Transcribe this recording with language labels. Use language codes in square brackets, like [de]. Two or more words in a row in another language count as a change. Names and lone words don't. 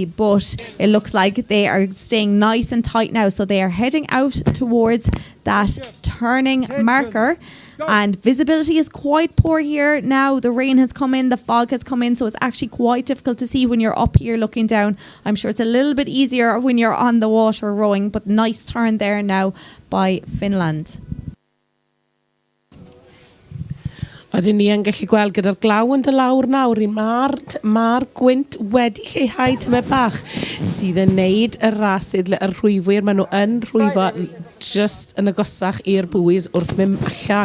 [en] But it looks like they are staying nice and tight now, so they are heading out towards that turning marker, and visibility is quite poor here now. The rain has come in, the fog has come in, so it's actually quite difficult to see when you're up here looking down. I'm sure it's a little bit easier when you're on the water rowing, but nice turn there now by Finland. [cy] Oedden ni yn gallu gweld gyda'r glaw yn dy lawr nawr, mae'r gwynt wedi lleihau tyme bach sydd yn neud y rasid, y rhwyfwyr, maen nhw yn rhwyfo just yn agosach i'r bwys wrth mynd allan.